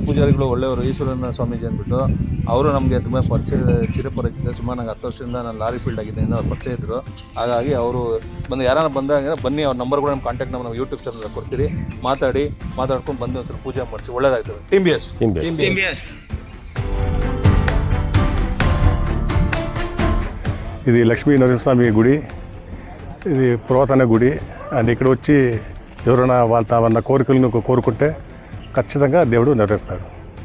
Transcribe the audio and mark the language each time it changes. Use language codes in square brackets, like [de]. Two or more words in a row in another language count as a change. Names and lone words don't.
[kn] ಪೂಜಾರಿಗಳು ಒಳ್ಳೆಯವರು, ಈಶ್ವರನ ಸ್ವಾಮೀಜಿ ಅಂದ್ಬಿಟ್ಟು ಅವರು ನಮಗೆ ತುಂಬ ಚಿರಪರಿಚಿತ. ಸುಮಾರು ನಂಗೆ 10 ವರ್ಷದಿಂದ ನಾನು ಲಾರಿ ಫೀಲ್ಡ್ ಆಗಿದ್ದೆ, ಅವ್ರು ಪರಿಚಯ ಇದ್ದರು. ಹಾಗಾಗಿ ಅವರು ಬಂದು ಯಾರು ಬಂದಾಗ ಬನ್ನಿ, ಅವ್ರ ನಂಬರ್ ಕೂಡ ನಮ್ಮ ಕಾಂಟ್ಯಾಕ್ಟ್ ನಂಬರ್ ನಾವು ಯೂಟ್ಯೂಬ್ ಚಾನಲ್ ಕೊಡ್ತೀರಿ. ಮಾತಾಡ್ಕೊಂಡು ಬಂದು ಒಂದ್ಸಲ ಪೂಜೆ ಮಾಡಿಸಿ, ಒಳ್ಳೇದಾಗ್ತದೆ. ಟೀಮ್ ಬಿ ಎಸ್. [te] ఇది లక్ష్మీ నరసింహస్వామి గుడి. ఇది పురాతన గుడి. అండ్ ఇక్కడ వచ్చి ఎవరైనా వాళ్ళ కోరికలను కోరుకుంటే ఖచ్చితంగా దేవుడు నెరవేరుస్తాడు.